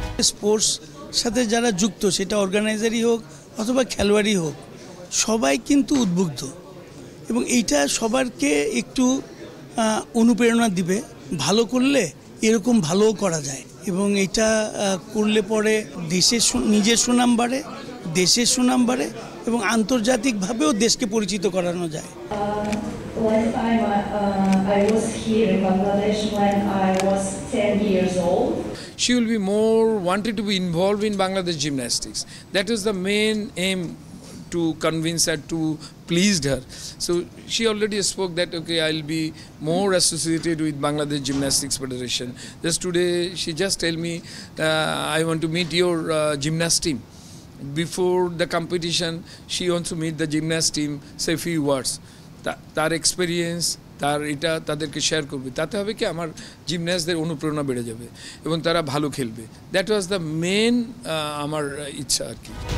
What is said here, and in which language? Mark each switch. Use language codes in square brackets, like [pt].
[bn] Sports সাথে যারা যুক্ত, সেটা অর্গানাইজারই হোক অথবা খেলোয়াড়ই হোক, সবাই কিন্তু উদ্বুদ্ধ এবং এইটা সবারকে একটু অনুপ্রেরণা দিবে। ভালো করলে এরকম ভালোও করা যায় এবং এটা করলে পরে দেশের নিজের সুনাম বাড়ে, দেশের সুনাম বাড়ে এবং আন্তর্জাতিকভাবেও দেশকে পরিচিত করানো যায়। [en] Last time I was here in Bangladesh when I was 10 years old. She will be more wanted to be involved in Bangladesh gymnastics. That is the main aim, to convince her, to pleased her. So she already spoke that, okay, I'll be more associated with Bangladesh Gymnastics Federation. Just today she just tell me, I want to meet your gymnast team. Before the competition she wants to meet the gymnast team, say few words. [bn] তার experience, তার এটা তাদেরকে share করবে। তাতে হবে কি, আমার জিমন্যাস্টদের অনুপ্রেরণা বেড়ে যাবে এবং তারা ভালো খেলবে। [en] that was the main [bn] আমার ইচ্ছা আর কি।